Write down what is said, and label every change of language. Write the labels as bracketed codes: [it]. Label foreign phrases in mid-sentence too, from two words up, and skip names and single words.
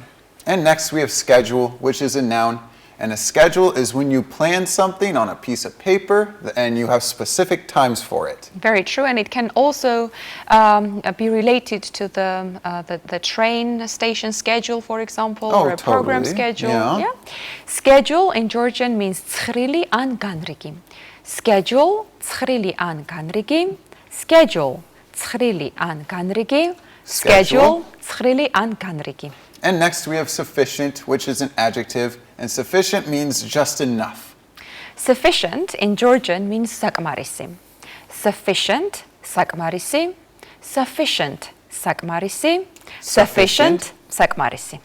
[en] And next we have schedule, which is a noun. And a schedule is when you plan something on a piece of paper and you have specific times for it. Very true, and it can also be related to the train station schedule, for example, or a program schedule. Yeah. Schedule in Georgian means [ka] ცხრილი ან განრიგი. Schedule, ცხრილი ან განრიგი. Schedule, ცხრილი ან განრიგი. Schedule, ცხრილი ან განრიგი. [en] And next we have sufficient, which is an adjective, and sufficient means just enough. Sufficient in Georgian means საკმარისი. Sufficient, საკმარისი. Sufficient, საკმარისი. Sufficient, საკმარისი.